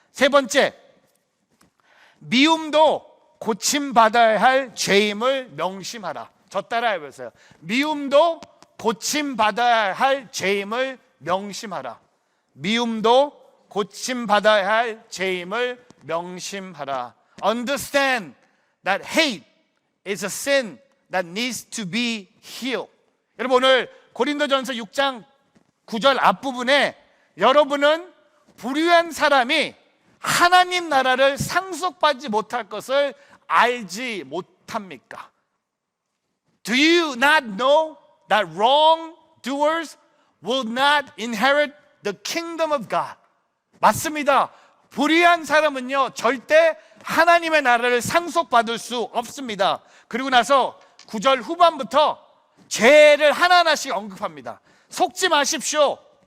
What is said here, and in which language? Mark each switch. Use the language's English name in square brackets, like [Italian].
[Korean] 세 번째, 미움도 고침받아야 할 죄임을 명심하라. 저 따라해 보세요. 미움도 고침받아야 할 죄임을 명심하라. 미움도 고침받아야 할 죄임을 명심하라. [English] Understand that hate is a sin that needs to be healed. [Korean] 여러분, 오늘 고린도전서 6장 9절 앞부분에 여러분은 불의한 사람이 하나님 나라를 상속받지 못할 것을 알지 못합니까? [English] Do you not know that wrongdoers will not inherit the kingdom of God? [Korean] 맞습니다. 불의한 사람은요 절대 하나님의 나라를 상속받을 수 없습니다. 그리고 나서 9절 후반부터 죄를 하나하나씩 언급합니다. 속지 마십시오.